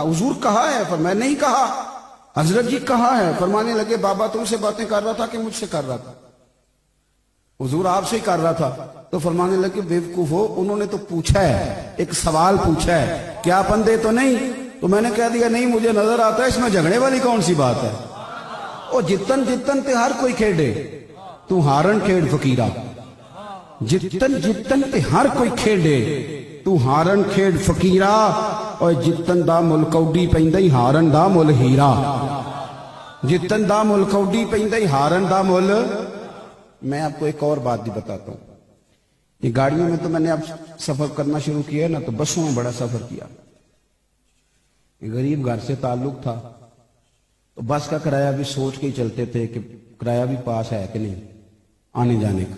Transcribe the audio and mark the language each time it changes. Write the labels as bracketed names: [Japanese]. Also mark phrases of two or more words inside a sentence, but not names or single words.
[Urdu] حضور کہا ہے؟ فرمایا نہیں کہا۔ حضرت جی کہا ہے۔ فرمانے لگے بابا تم سے باتیں کر رہا تھا کہ مجھ سے کر رہا تھا؟ حضور آپ سے ہی کر رہا تھا۔ تو فرمانے لگے بیوقوف ہو، انہوں نے تو پوچھا ہے، ایک سوال پوچھا ہے کہ آپ اندھے تو نہیں؟ تو میں نے کہہ دیا نہیں مجھے نظر آتا ہے، اس میں جھگڑے والی کون سی بات ہے؟ [Punjabi] او جتن جتن تے ہر کوئی کھیڑے، تو ہارن کھیڑ فقیرہ، جتن جتن تے ہر کوئی کھیڑے، تو ہارن کھیڑ فقیرہ، اور جتن دا ملکوڈی پیندائی ہارن دا مل ہیرا، جتن دا ملکوڈی پیندائی ہارن دا مل۔ [Urdu] میں آپ کو ایک اور بات بھی بتاتا ہوں، یہ گاڑیوں میں تو میں نے اب سفر کرنا شروع کیا ہے نا، تو بسوں میں بڑا سفر کیا، غریب گھر سے تعلق تھا، تو بس کا کرایہ بھی سوچ کے ہی چلتے تھے کہ کرایہ بھی پاس ہے کہ نہیں آنے جانے کا۔